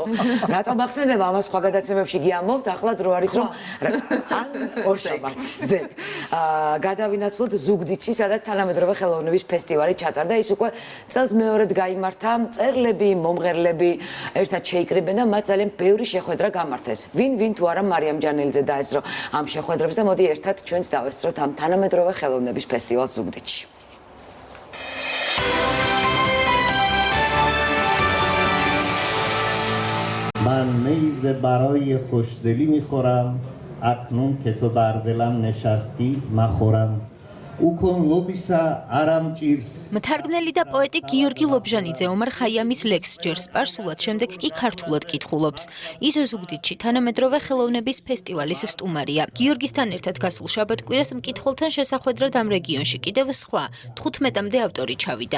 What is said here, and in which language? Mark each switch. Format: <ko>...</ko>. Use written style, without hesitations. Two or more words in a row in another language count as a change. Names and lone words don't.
<ka>რატომ მახსენდება ამას სხვა გადაცემებში გიამოვთ, ახლა დრო არის რომ ან ორშაბათზე გადავინაცვლოთ ზუგდიდში, სადაც თანამედროვე ხელოვნების ფესტივალი ჩატარდა, ის უკვე წელს მეორედ გაიმართა, მწერლები, მომღერლები ერთად შეიკრიბნენ და მათ ძალიან ბევრი შეხვედრა გამართეს. ვინ თუ არა მარიამ ჯანელიძე დაესწრო ამ შეხვედრებს და მოდი ერთად ჩვენს მაინც დავესწროთ ამ თანამედროვე ხელოვნების ფესტივალს ზუგდიდში.</ka> <fa>من میز برای خوشدلی میخورم اکنون که تو بر دلم نشستی مخورم</fa> <ka>მთარგმნელი და პოეტი გიორგი ლობჟანიძე ომარ ხაიამის ლექსს ჯერ სპარსულად, შემდეგ კი ქართულად კითხულობს. ის ზუგდიდში თანამედროვე ხელოვნების ფესტივალის სტუმარია. გიორგისთან ერთად გასულ შაბათ-კვირას მკითხველთან შესახვედრად ამ რეგიონში კიდევ სხვა 15-მდე ავტორი ჩავიდა.</ka>